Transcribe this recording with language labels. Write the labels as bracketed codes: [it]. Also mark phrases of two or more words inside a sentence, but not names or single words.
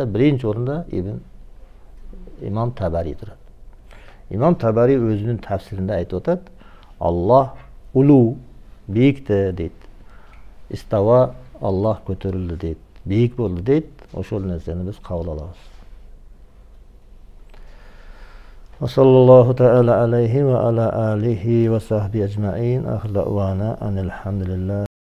[ky] Биринчи орунда имам Табари турат. Имам Табари өзүнүн тәфсиринде айтып атат: Аллах улу, бийикте дейт. Истава, Аллах көтөрүлдү дейт. Бийик болду дейт. Ошол нерсени биз кабыл алабыз. [ar] صلى الله تعالى عليه وعلى آله وصحبه أجمعين. آخر دعوانا أن الحمد لله.